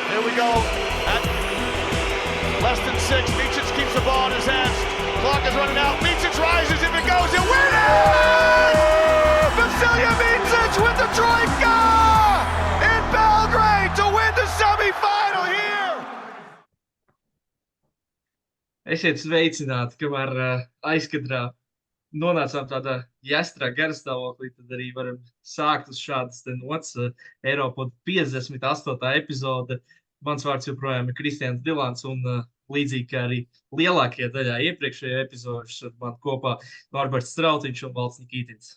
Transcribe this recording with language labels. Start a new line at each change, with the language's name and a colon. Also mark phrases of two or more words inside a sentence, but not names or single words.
English: we go at less than 6. Micic keeps the ball in his hands. Clock is running out. Micic rises. If it goes, it wins! Vasilija Micic with the troika in Belgrade to win the semifinal here!
Latvian: Esiet sveicināti, kamēr aizkadrā nonācām tādā jāstrā garastāvoklī, tad arī varam sākt uz šādas nots. Eiropa 58. epizode. Mans vārds joprojām ir Kristians Dilants, un līdzīgi kā arī lielākajā daļā iepriekšējā epizodes, ar mani kopā Norberts Strautiņš un Valds Nikītins.